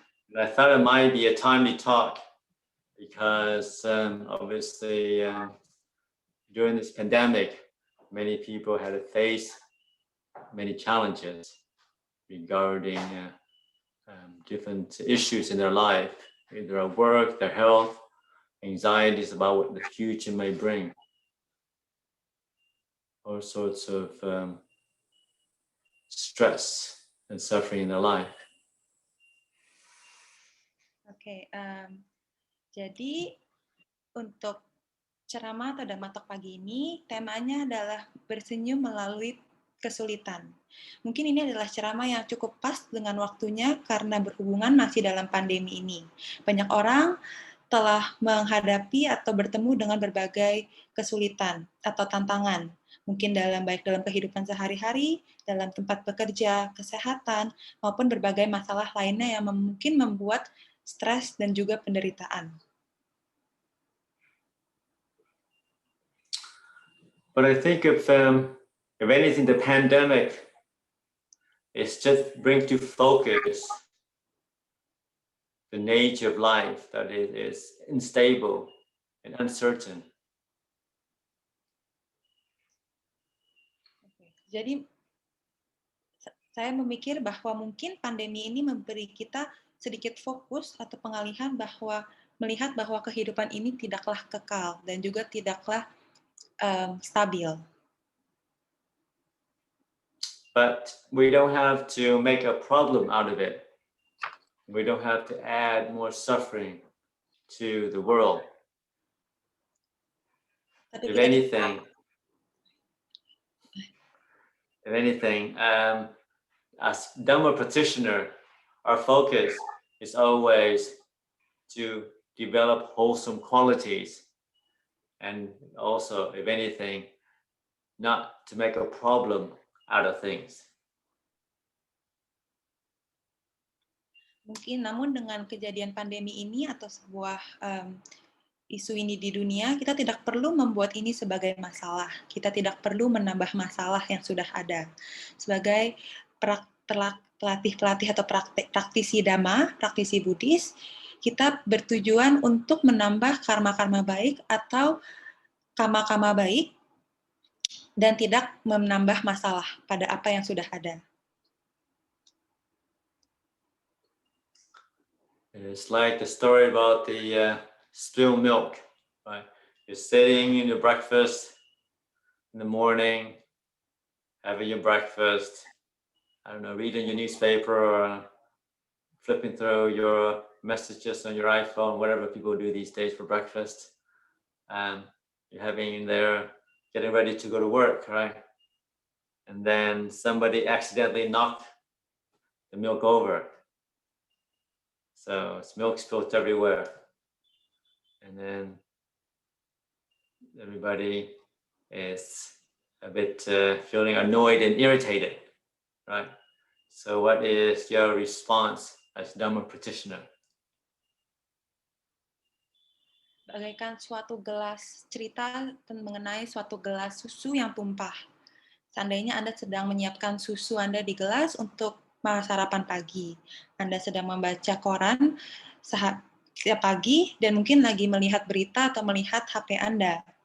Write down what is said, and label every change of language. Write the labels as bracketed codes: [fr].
[en] And I thought it might be a timely talk because obviously during this pandemic, many people had to face many challenges regarding different issues in their life, either at work, their health, anxieties about what the future may bring, all sorts of stress and suffering in their life. [id] Oke, jadi untuk ceramah atau Dhamma Talk pagi ini, temanya adalah bersenyum melalui kesulitan. Mungkin ini adalah ceramah yang cukup pas dengan waktunya karena berhubungan masih dalam pandemi ini. Banyak orang telah menghadapi atau bertemu dengan berbagai kesulitan atau tantangan. Mungkin baik dalam kehidupan sehari-hari, dalam tempat bekerja, kesehatan, maupun berbagai masalah lainnya yang mungkin membuat stres dan juga penderitaan. [en] But I think if anything, the pandemic is just brings to focus the nature of life, that it is unstable and uncertain. [id] Jadi saya memikir bahwa mungkin pandemi ini memberi kita sedikit fokus atau pengalihan bahwa melihat bahwa kehidupan ini tidaklah kekal dan juga tidaklah stabil. [en] But we don't have to make a problem out of it. We don't have to add more suffering to the world. If anything, as Dhamma practitioner, our focus is always to develop wholesome qualities, and also, if anything, not to make a problem out of things. [id] Mungkin namun dengan kejadian pandemi ini atau sebuah isu ini di dunia, kita tidak perlu membuat ini sebagai masalah. Kita tidak perlu menambah masalah yang sudah ada. Sebagai pelatih-pelatih atau praktisi Dhamma, praktisi Buddhis, kita bertujuan untuk menambah karma-karma baik atau kama-kama baik dan tidak menambah masalah pada apa yang sudah ada. [en] It's like the story about the spilled milk, right? You're sitting in your breakfast in the morning, having your breakfast, I don't know, reading your newspaper or flipping through your messages on your iPhone, whatever people do these days for breakfast. You're having there, getting ready to go to work, right? And then somebody accidentally knocked the milk over. So it's milk spilled everywhere. And then everybody is a bit feeling annoyed and irritated, right? So what is your response as Dhamma practitioner? [id] Bagaikan suatu gelas cerita mengenai suatu gelas susu yang tumpah. Seandainya Anda sedang menyiapkan susu Anda di gelas untuk sarapan pagi. Anda sedang membaca koran setiap pagi dan mungkin lagi melihat berita atau melihat HP Anda.